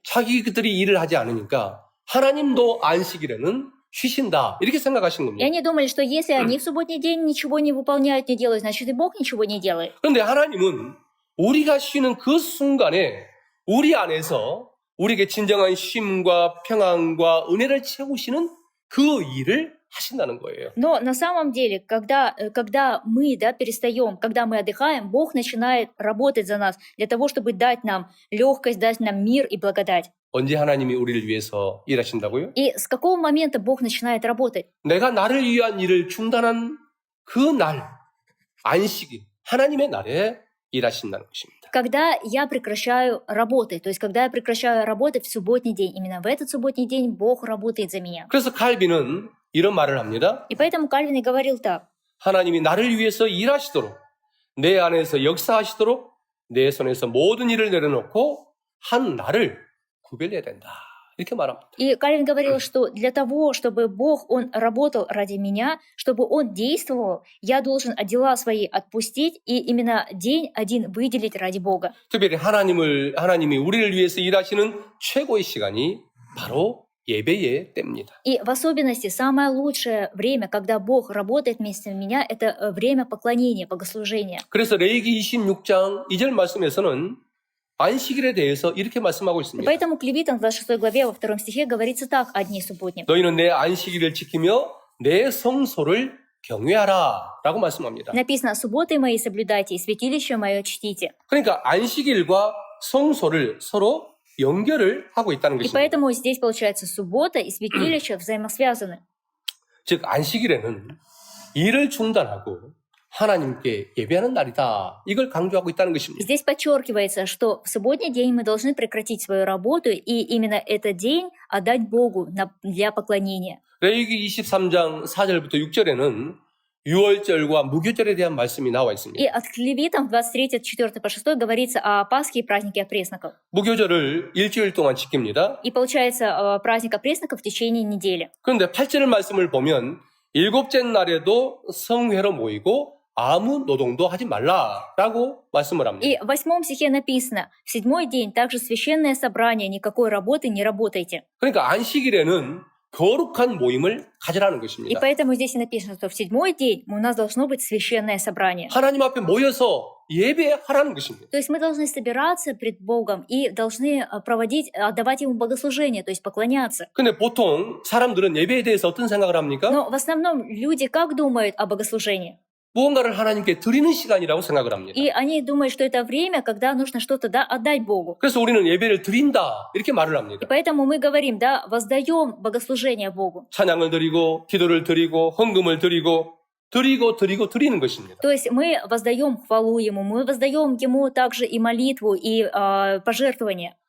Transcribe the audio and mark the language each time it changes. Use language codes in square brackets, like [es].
[ko] 자기들이 일을 하지 않으니까 하나님도 안식일에는 쉬신다. 이렇게 생각하신 [ru] И [ko] 겁니다. [ru] они думали, что если они в субботний день ничего не выполняют, не делают, значит и Бог ничего не делает. [ko] 그런데 하나님은 우리가 쉬는 그 순간에 우리 안에서 우리에게 진정한 쉼과 평안과 은혜를 채우시는 그 일을 하신다는 거예요. [ru] Но на самом деле, когда мы перестаем, когда мы отдыхаем, Бог начинает работать за нас для того, чтобы дать нам легкость, дать нам мир и благодать. [ko] 언제 하나님이 우리를 위해서 일하신다고요? [ru] И с какого момента Бог начинает работать? [ko] 내가 나를 위한 일을 중단한 그 날, 안식일, 하나님의 날에 일하신다는 것입니다. [ru] Когда я прекращаю работать, то есть когда я прекращаю работать в субботний день, именно в этот субботний день Бог работает за меня. [ko] 그래서 칼빈은 이런 말을 합니다. [ru] И поэтому Кальвин и говорил так. [ko] 하나님이 나를 위해서 일하시도록 내 안에서 역사하시도록 내 손에서 모든 일을 내려놓고 한 날을 구별해야 된다. 이렇게 말합니다. [ru] И Кальвин говорил, что для того, чтобы Бог, Он работал ради меня, чтобы Он действовал, я должен дела свои отпустить и именно день один выделить ради Бога. [ko] 특별히 하나님이 우리를 위해서 일하시는 최고의 시간이 바로 예배의 때입니다. [ru] И в особенности самое лучшее время, когда Бог работает вместо меня, это время поклонения, богослужения. [ko] 그래서 레위기 26장 2절 말씀에서는 안식일에 대해서 이렇게 말씀하고 [ru] И [ko] 있습니다. [ru] поэтому к Левитам в 26 главе во 2 стихе говорится так о дне субботнем. [ko] 너희는 내 안식일을 지키며 내 성소를 경외하라 라고 말씀합니다. [ru] Написано, субботы мои соблюдайте, и святилище мое чтите. [ko] 그러니까 안식일과 성소를 서로 연결을 하고 있다는 [ru] И [ko] 것입니다. [ru] поэтому здесь, получается, суббота и святилище взаимосвязаны. [ko] 즉 안식일에는 일을 중단하고 하나님께 예배하는 날이다. 이걸 강조하고 있다는 것입니다. [ru] Здесь подчеркивается, что в субботний день мы должны прекратить свою работу и именно этот день отдать Богу для поклонения. [ko] 레위기 23장 4절부터 6절에는 유월절과 무교절에 대한 말씀이 나와 있습니다. [ru] И от Левитам в 23, 4 по 6 говорится о Пасхе и празднике опресноков. [ko] 무교절을 일주일 동안 지킵니다. [ru] И получается праздник опресноков в течение недели. [ko] 그런데 8절 말씀을 보면 일곱째 날에도 성회로 모이고 아무 노동도 하지 말라라고 말씀을 합니다. [ru] И в 8 стихе написано: «В 7-й день также священное собрание, никакой работы не работайте». [ko] 그러니까 안식일에는 거룩한 모임을 가지라는 [ru] И [ko] 것입니다. [ru] поэтому здесь и написано, что в 7-й день у нас должно быть священное собрание. [ko] 하나님 앞에 모여서 예배하라는 것입니다. [ru] То есть мы должны собираться пред Богом и должны отдавать Ему богослужение, то есть поклоняться. [ko] 근데 보통 사람들은 예배에 대해서 어떤 생각을 합니까? [ru] Но в основном люди как думают о богослужении? [ko] 무언가를 하나님께 드리는 시간이라고 생각을 합니다. [ru] И они думают, что это время, когда нужно что-то отдать Богу. [ko] 그래서 우리는 예배를 드린다 이렇게 말을 [ru] И [ko] 합니다. [ru] поэтому мы говорим, да, воздаем богослужение Богу. [ko] 찬양을 드리고 기도를 드리고 헌금을 드리고 드리는 것입니다. [ru] То есть мы воздаем хвалу Ему, мы воздаем Ему также и молитву, и пожертвования.